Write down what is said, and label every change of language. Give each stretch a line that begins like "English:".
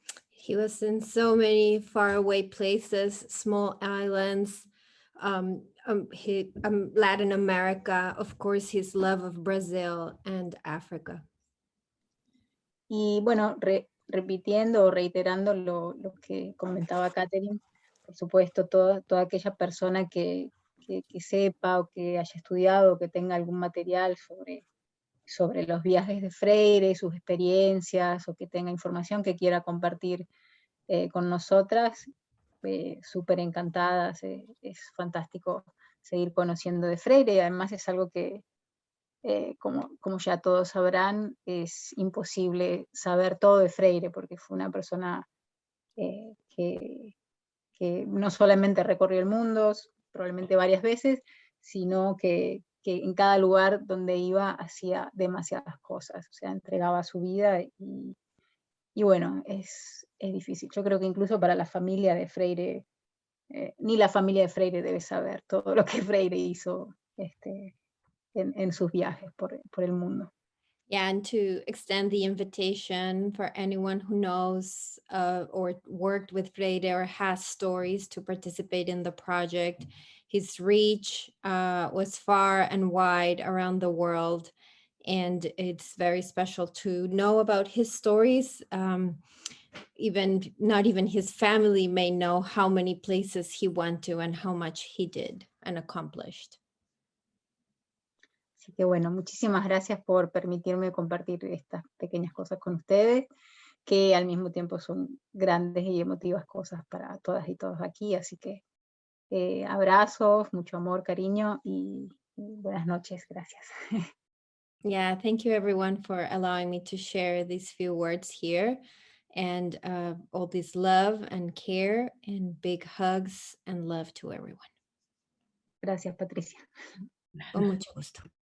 English: He was in so many faraway places, small islands, Latin America, of course, his love of Brazil and Africa.
Spanish: Y bueno, repitiendo o reiterando lo que comentaba Catherine, por supuesto, toda aquella persona que sepa o que haya estudiado o que tenga algún material sobre los viajes de Freire, sus experiencias, o que tenga información que quiera compartir con nosotras, súper encantadas. Es fantástico seguir conociendo de Freire. Además es algo que, como ya todos sabrán, es imposible saber todo de Freire, porque fue una persona que no solamente recorrió el mundo, probablemente varias veces, sino que en cada lugar donde iba hacía demasiadas cosas, o sea, entregaba su vida y bueno, es difícil. Yo creo que incluso para la familia de Freire, ni la familia de Freire debe saber todo lo que Freire hizo en sus viajes por el mundo.
English: Yeah, and to extend the invitation for anyone who knows or worked with Freire or has stories to participate in the project. His reach was far and wide around the world, and it's very special to know about his stories. Even not even his family may know how many places he went to and how much he did and accomplished.
Spanish: Así que bueno, muchísimas gracias por permitirme compartir estas pequeñas cosas con ustedes, que al mismo tiempo son grandes y emotivas cosas para todas y todos aquí. Así que abrazos, mucho amor, cariño y buenas noches. Gracias.
English: Yeah, thank you everyone for allowing me to share these few words here, and all this love and care and big hugs and love to everyone.
Spanish: Gracias, Patricia. Con mucho gusto.